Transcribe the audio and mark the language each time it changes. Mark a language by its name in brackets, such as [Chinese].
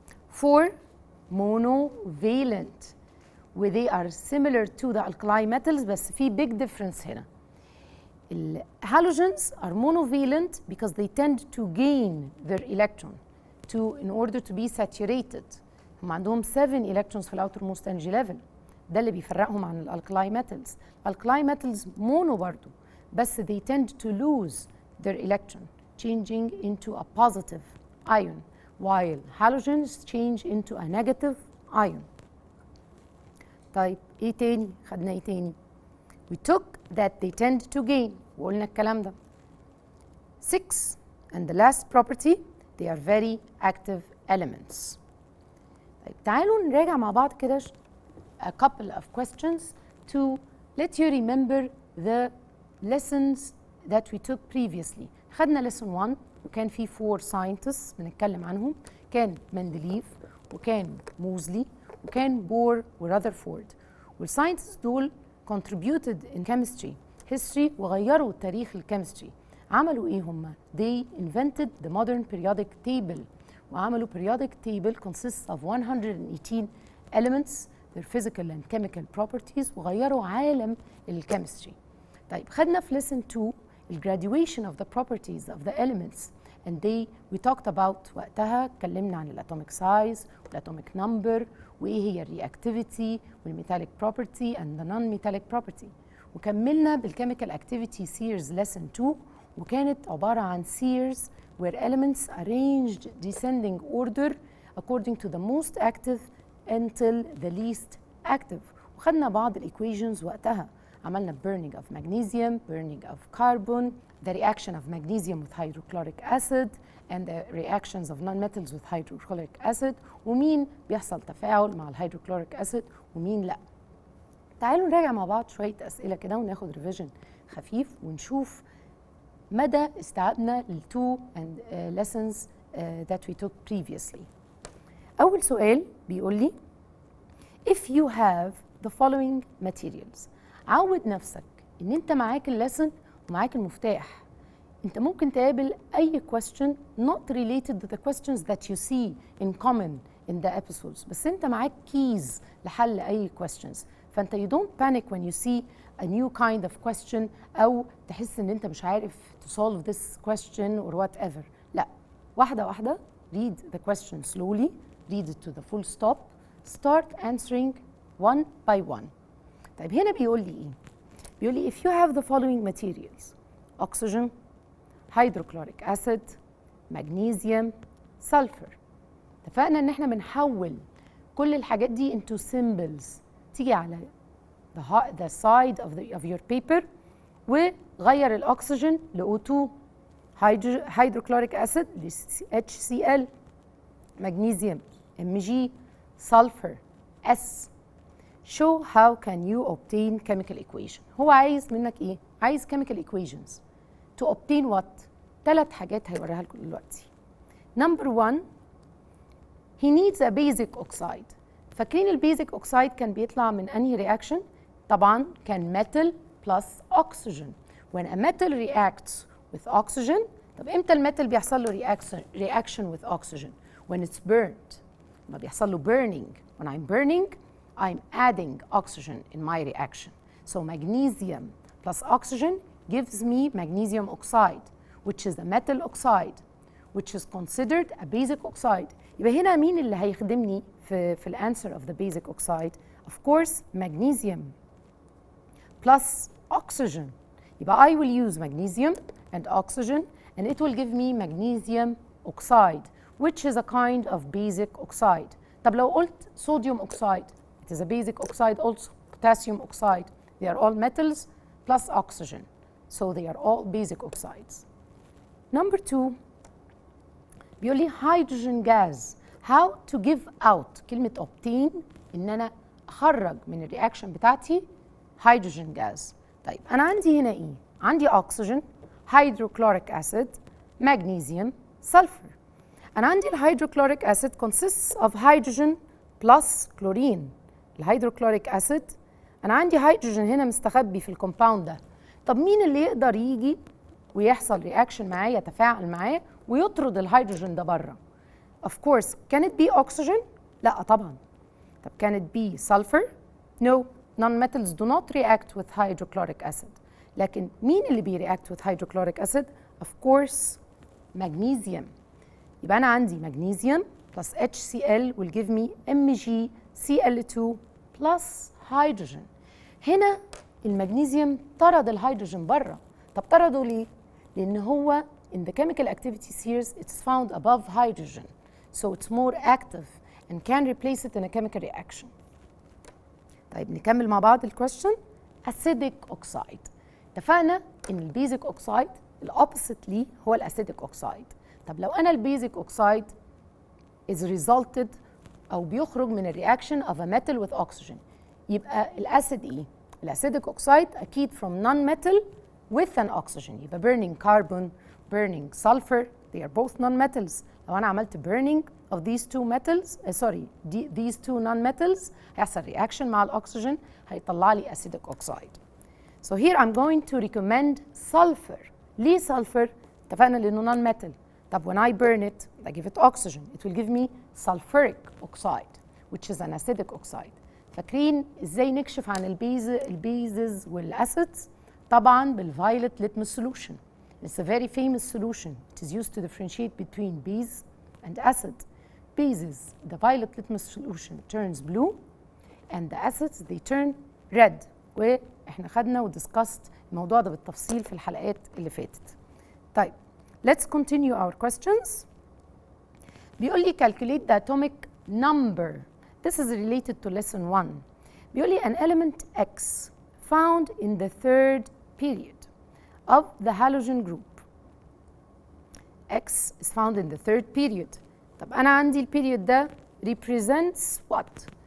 [English] 4, monovalent. where they are similar to the alkali metals [Arabic] بس في [English] big difference هنا. Halogens are monovalent because they tend to gain their electron in order to be saturated. [Arabic] هم عندهم [English] 7 electrons في outermost energy level. [Arabic] ده اللي بيفرقهم عن الالكالاي metals. [English] الالكالاي metals mono [Arabic] برضو بس [English] they tend to lose their electron changing into a positive ion while halogens change into a negative ion. [Arabic] طيب ايه تاني؟ خدنا ايه تاني؟ [English] We took that they tend to gain [Arabic] وقلنا الكلام ده. [English] 6 and the last property, they are very active elements. [Arabic] طيب تعالوا نراجع مع بعض كده [English] a couple of questions to let you remember the lessons that we took previously. [Arabic] خدنا lesson 1 وكان في 4 scientists بنتكلم عنهم. كان مندليف وكان موزلي وكان بور ورذرفورد. والساينتست دول [English] contributed in chemistry history [Arabic] وغيروا تاريخ الكيمستري. عملوا ايه هم؟ [English] They invented the modern periodic table وعملوا periodic table consists of 118 elements their physical and chemical properties [Arabic] وغيروا عالم الكيمستري. طيب خدنا في [English] lesson 2 graduation of the properties of the elements and we talked about [Arabic] وقتها اتكلمنا عن الatomic size والatomic number وايه هي الرياكتيفيتي والميتاليك [English] property and the non-metallic property. وكملنا بالchemical activity series lesson 2 [Arabic] وكانت عبارة عن [English] series where elements arranged descending order according to the most active until the least active. [Arabic] وخدنا بعض الإيكويشنز وقتها. [English] عملنا burning of magnesium, burning of carbon, the reaction of magnesium with hydrochloric acid and the reactions of non-metals with hydrochloric acid، [Arabic] ومين بيحصل تفاعل مع الهيدروكلوريك acid ومين لأ. تعالوا نراجع مع بعض شوية أسئلة كده وناخد ريفيجن خفيف ونشوف مدى استيعابنا لل2 [English] lessons that we took previously. [Arabic] أول سؤال بيقول لي [English] if you have the following materials. [Arabic] عود نفسك إن أنت معاك اللسن ومعاك المفتاح. أنت ممكن تقابل أي [English] question not related to the questions that you see in common in the episodes، [Arabic] بس أنت معاك [English] keys لحل أي questions. فأنت you don't panic when you see a new kind of question [Arabic] أو تحس إن أنت مش عارف [English] to solve this question or whatever. [Arabic] لا، واحدة واحدة [English] read the question slowly, read it to the full stop, start answering one by one. [Arabic] طيب هنا بيقول لي [English] إيه؟ بيقول لي if you have the following materials: oxygen, hydrochloric acid, magnesium, sulfur. [Arabic] اتفقنا إن إحنا بنحول كل الحاجات دي [English] into symbols [Arabic] تيجي على [English] the side of your paper، [Arabic] وغير الأكسجين ل O2، hydrochloric acid ل HCl، magnesium Mg، sulfur S. [English] Show how can you obtain chemical equation. [Arabic] هو عايز منك إيه؟ عايز [English] chemical equations to obtain what؟ [Arabic] 3 حاجات هيوريها لكم دلوقتي. [English] Number 1 he needs a basic oxide. [Arabic] فاكرين البيزك اوكسايد كان بيطلع من انهي رياكشن؟ طبعا كان [English] metal plus oxygen. When a metal reacts with oxygen، [Arabic] طب امتى الميتال بيحصل له [English] reaction with oxygen؟ When it's burned. [Arabic] لما بيحصل له burning. [English] When I'm burning I'm adding oxygen in my reaction. So magnesium plus oxygen gives me magnesium oxide, which is a metal oxide, which is considered a basic oxide. [Arabic] يبقى هنا مين اللي هيخدمني في الانسر of the basic oxide؟ [English] Of course magnesium plus oxygen. يبقى I will use magnesium and oxygen and it will give me magnesium oxide, which is a kind of basic oxide. [Arabic] طب لو قلت [English] sodium oxide، it is a basic oxide also. Potassium oxide, they are all metals plus oxygen, so they are all basic oxides. Number 2 [Arabic] بيقول لي [English] hydrogen gas how to give out. [Arabic] كلمة obtain إن أنا أخرج من الرياكشن بتاعتي hydrogen gas. طيب أنا عندي هنا إيه؟ عندي oxygen، hydrochloric acid، magnesium، sulfur. أنا عندي الهيدروكلوريك acid [English] consists of hydrogen plus chlorine. [Arabic] الهيدروكلوريك acid أنا عندي هيدروجين هنا مستخبي في الكومباوند ده. طب مين اللي يقدر يجي ويحصل رياكشن معاه، يتفاعل معاه ويطرد الهيدروجين ده بره؟ [English] Of course can it be oxygen؟ [Arabic] لا طبعا. [English] طب can it be sulfur؟ No, non-metals do not react with hydrochloric acid. [Arabic] لكن مين اللي بيreact [English] with hydrochloric acid؟ Of course magnesium. [Arabic] يبقى أنا عندي [English] magnesium plus HCl will give me MgCl2 plus hydrogen. [Arabic] هنا المغنيسيوم طرد الهيدروجين بره. طب طرده ليه؟ لأن هو [English] in the chemical activity series it's found above hydrogen, so it's more active and can replace it in a chemical reaction. [Arabic] طيب نكمل مع بعض الكويستشن. [English] acidic oxide. [Arabic] اتفقنا ان البيزك اوكسايد الاوبوزيت ليه هو الاسيديك اوكسايد. طب لو انا البيزك اوكسايد is resulted او بيخرج من الرياكشن of a metal with oxygen، يبقى الاسيد ايه؟ الاسيديك اوكسايد اكيد [English] from non-metal with an oxygen. يبقى burning carbon, burning sulfur, they are both non-metals. [Arabic] لو انا عملت [English] burning of these two metals these two non-metals هيحصل reaction [Arabic] مع الاكسجين هيطلع لي [English] acidic oxide. So here I'm going to recommend sulfur. [Arabic] ليه sulfur؟ اتفقنا لانه non-metal. [English] طب when I burn it I give it oxygen, it will give me sulfuric oxide which is an acidic oxide. [Arabic] فاكرين ازاي نكشف عن البيزز والاسيدز؟ طبعا بالviolet litmus solution. [English] It's a very famous solution. It is used to differentiate between base and acid. Bases, the violet litmus solution turns blue and the acids they turn red. [Arabic] واحنا خدنا ودiscussed الموضوع ده بالتفصيل في الحلقات اللي فاتت. [English] طيب let's continue our questions. [Arabic] بيقول لي [English] calculate the atomic number. This is related to lesson 1. [Arabic] بيقول لي [English] an element X found in the third period of the halogen group. X is found in the third period. [Arabic] طب أنا عندي البيريود ده [English] represents what?